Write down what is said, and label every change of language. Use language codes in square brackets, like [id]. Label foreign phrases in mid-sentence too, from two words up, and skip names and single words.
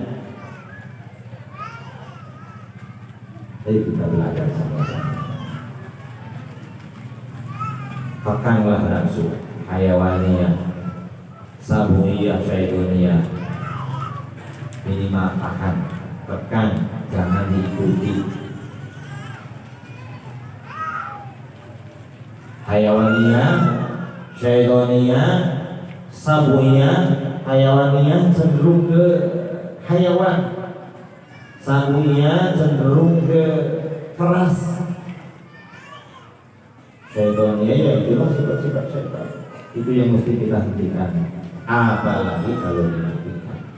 [id] Jadi kita belajar sama-sama. Pakanglah nafsu hayawaniyah, sabuiyah, syaitoniyah. Minimal tekan, jangan diikuti. Hayawaniyah, syaitoniyah, sabuiyah. Hayawaniyah cenderung ke hayawan, sabuiyah cenderung ke keras. Syaitoniyah ya itulah sifat-sifat syaitan. Itu yang mesti kita hentikan. Apalagi kalau dihentikan.